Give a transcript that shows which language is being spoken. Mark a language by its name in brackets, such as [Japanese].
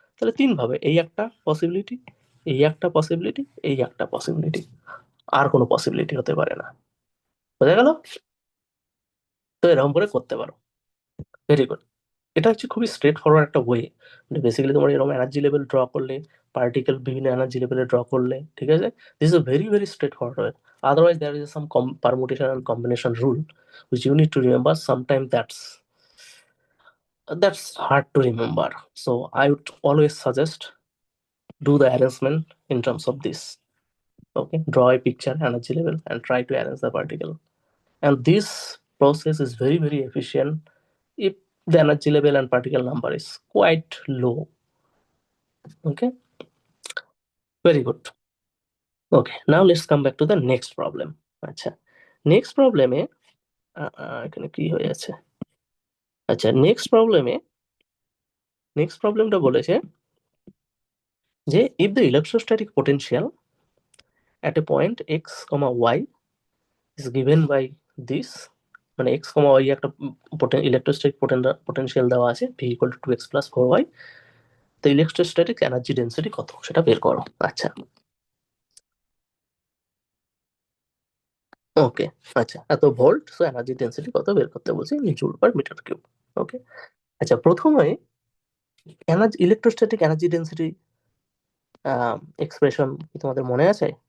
[Bangla] তাহলে তিন ভাবে, এই একটা পসিবিলিটি, এই একটা পসিবিলিটি, এই একটা পসিবিলিটি, আর কোনো পসিবিলিটি হতে পারে না। বোঝা গেল? তো এরকম করে করতে পারো। Very good. এটা হচ্ছে খুবই স্ট্রেট ফরওয়ার্ড একটা ওয়ে, বেসিক্যালি তোমার এরকম এনার্জি লেভেল ড্র করলে, পার্টিকেল বিভিন্ন এনার্জি লেভেলে ড্র করলে, ঠিক আছে, [English] This is very very straightforward way. Otherwise there is some permutation and combination rule which you need to remember sometime, that's hard to remember. So I would always suggest do the arrangement in terms of this. Okay, draw a picture energy level and try to arrange the particle, and this process is very very efficient if the energy level and particle number is quite low. Okay, very good. Okay, now let's come back to the next problem. [Bangla] আচ্ছা, next প্রবলেমে এখানে কি হয়ে আছে? আচ্ছা, next প্রবলেমটা বলেছে যে [English] if the electrostatic potential at a point x, y is given by this, [Bangla] মানে x, y একটা ইলেকট্রোস্ট্যাটিক পোটেনশিয়াল দেওয়া আছে v equal to 2x plus 4y, তো ইলেকট্রোস্ট্যাটিক এনার্জি ডেন্সিটি কত সেটা বের করো। আচ্ছা, ওকে, আচ্ছা, এত ভোল্ট, সো এনার্জি ডেন্সিটি কত বের করতে বলছি, জুল পার মিটার কিউব। ওকে, আচ্ছা, প্রথমে ইলেকট্রোস্ট্যাটিক এনার্জি ডেন্সিটি এক্সপ্রেশন কি তোমাদের মনে আছে?